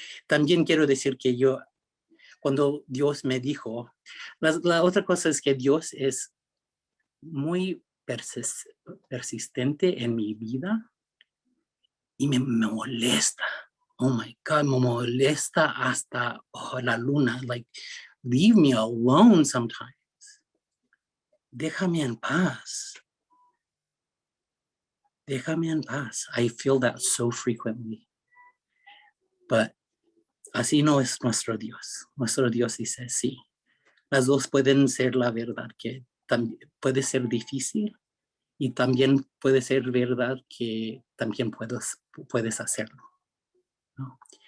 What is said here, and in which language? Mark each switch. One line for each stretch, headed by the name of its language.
Spanish: También quiero decir que cuando Dios me dijo, la otra cosa es que Dios es muy persistente en mi vida y me molesta.
English: Oh my God,
Spanish: me molesta hasta la luna.
English: Like, leave me alone sometimes.
Spanish: Déjame en paz. Déjame en paz.
English: I feel that so frequently.
Spanish: But así no es nuestro Dios. Nuestro Dios dice, sí, las dos pueden ser la verdad, que también puede ser difícil y también puede ser verdad que también puedes hacerlo, ¿no?